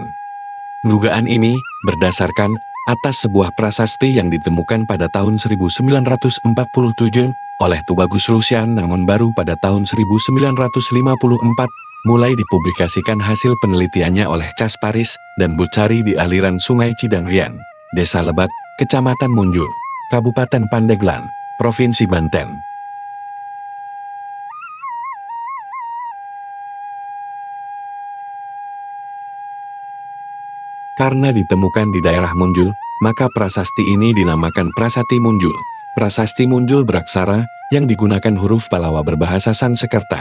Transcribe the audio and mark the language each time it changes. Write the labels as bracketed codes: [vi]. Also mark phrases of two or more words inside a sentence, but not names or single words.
[id] Dugaan ini berdasarkan atas sebuah prasasti yang ditemukan pada tahun 1947 oleh Tubagus Lucian, namun baru pada tahun 1954 mulai dipublikasikan hasil penelitiannya oleh Cas Paris dan Bucari di aliran Sungai Cidangrian, Desa Lebak, Kecamatan Munjul, Kabupaten Pandeglang, Provinsi Banten. Karena ditemukan di daerah Munjul, maka prasasti ini dinamakan Prasasti Munjul. Prasasti Munjul beraksara yang digunakan huruf Palawa berbahasa Sanskerta.